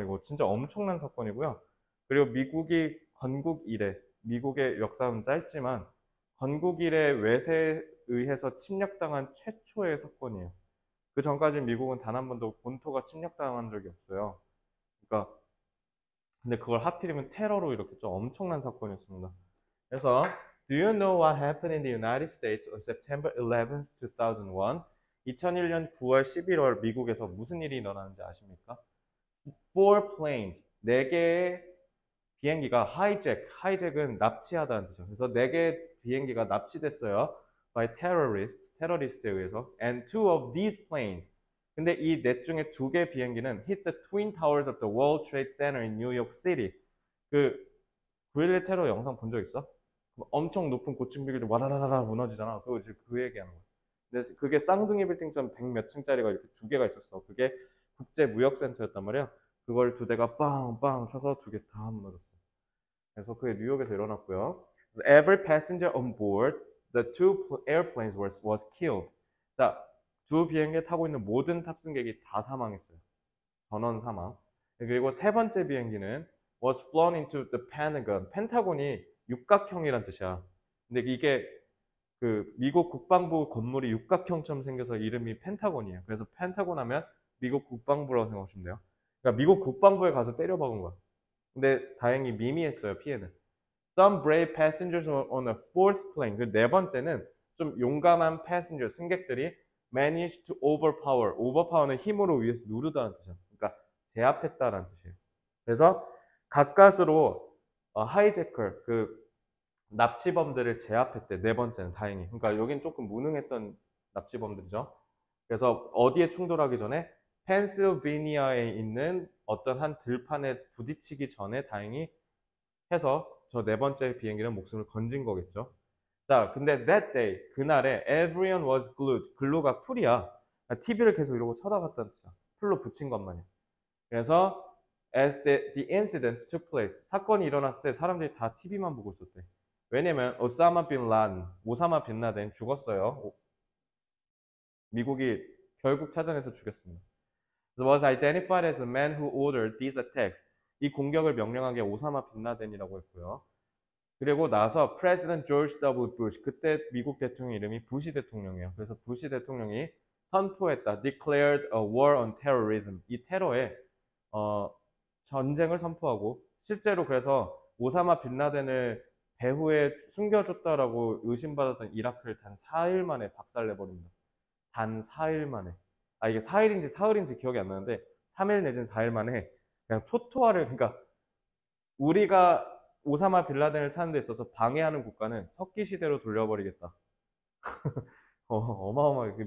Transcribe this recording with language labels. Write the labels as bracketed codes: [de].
[ko] 이거 진짜 엄청난 사건이고요. 그리고 미국이 건국 이래, 미국의 역사는 짧지만 건국 이래 외세에 의해서 침략당한 최초의 사건이에요. 그 전까지 미국은 단 한 번도 본토가 침략당한 적이 없어요. 그러니까 근데 그걸 하필이면 테러로 이렇게 좀 엄청난 사건이었습니다. [en] 그래서 Do you know what happened in the United States on September 11th, 2001? [ko] 2001년 9월 11월 미국에서 무슨 일이 일어나는지 아십니까? [en] Four planes, [ko] 4개의 비행기가 hijack은 납치하다는 뜻이죠. 그래서 4개의 비행기가 납치됐어요. [en] by terrorists, [ko] 테러리스트에 의해서. [en] And two of these planes, [ko] 근데 이 넷 중에 2개 비행기는 [en] hit the twin towers of the World Trade Center in New York City. [ko] 그 9.11 테러 영상 본 적 있어? 엄청 높은 고층 비밀이 와라라라 무너지잖아. 그거 이제 그 얘기하는 거야. 근데 그게 쌍둥이 빌딩처럼 100 몇 층짜리가 이렇게 2개가 있었어. 그게 국제무역센터였단 말이야. 그걸 2대가 빵빵 쳐서 2개 다 무너졌어. 그래서 그게 뉴욕에서 일어났고요. [en] Every passenger on board the two airplanes was killed. [ko] 자, 2 비행기에 타고 있는 모든 탑승객이 다 사망했어요. 전원 사망. 그리고 3번째 비행기는 [en] was flown into the Pentagon. [ko] 펜타곤이 육각형이란 뜻이야. 근데 이게 그 미국 국방부 건물이 육각형처럼 생겨서 이름이 펜타곤이에요. 그래서 펜타곤 하면 미국 국방부라고 생각하시면 돼요. 그러니까 미국 국방부에 가서 때려박은 거야. 근데 다행히 미미했어요, 피해는. [en] Some brave passengers on a fourth plane. [ko] 그 4번째는 좀 용감한 패신저 승객들이 [en] managed to overpower. [ko] overpower는 힘으로 위에서 누르다는 뜻이야. 그러니까 제압했다라는 뜻이에요. 그래서 가까스로 하이제컬 그 납치범들을 제압했대. 네 번째는 다행히. 그러니까 여긴 조금 무능했던 납치범들이죠. 그래서 어디에 충돌하기 전에 펜실베니아에 있는 어떤 한 들판에 부딪히기 전에 다행히 해서 저 네 번째 비행기는 목숨을 건진 거겠죠. 자, 근데 [en] that day, [ko] 그날에 [en] everyone was glued. [ko] 글루가 풀이야. TV를 계속 이러고 쳐다봤다는 뜻이야. 풀로 붙인 것만이야. 그래서 [en] as the incident took place, [ko] 사건이 일어났을 때 사람들이 다 TV만 보고 있었대. 왜냐면 오사마 빈 라덴, 오사마 빈 라덴 죽었어요. 미국이 결국 찾아내서 죽였습니다. [en] was identified as the man who ordered these attacks. [ko] 이 공격을 명령한 게 오사마 빈 라덴이라고 했고요. 그리고 나서 President George W. Bush, 그때 미국 대통령 이름이 부시 대통령이에요. 그래서 부시 대통령이 선포했다. [en] Declared a war on terrorism. [ko] 이 테러에 전쟁을 선포하고 실제로 그래서 오사마 빈 라덴을 배후에 숨겨줬다라고 의심받았던 이라크를 단 4일 만에 박살내버립니다. 단 4일 만에. 아, 이게 4일인지 사흘인지 기억이 안 나는데 3일 내지는 4일 만에 그냥 초토화를, 그러니까 우리가 오사마 빈 라덴을 찾는 데 있어서 방해하는 국가는 석기 시대로 돌려버리겠다. 어마어마하게.